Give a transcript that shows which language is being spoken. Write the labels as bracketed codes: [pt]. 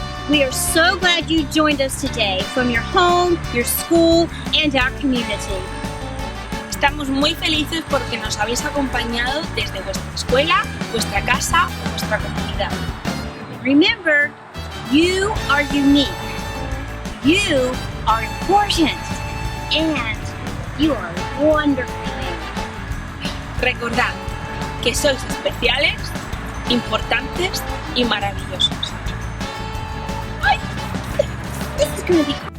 [en] We are so glad you joined us today from your home, your school, and our community. [es] Estamos muy felices porque nos habéis acompañado desde vuestra escuela, vuestra casa o vuestra comunidad. [en] Remember, you are unique. You are important. And you are wonderfully made. [es] Recordad que sois especiales, importantes y maravillosos. [en] Ay, this is going to be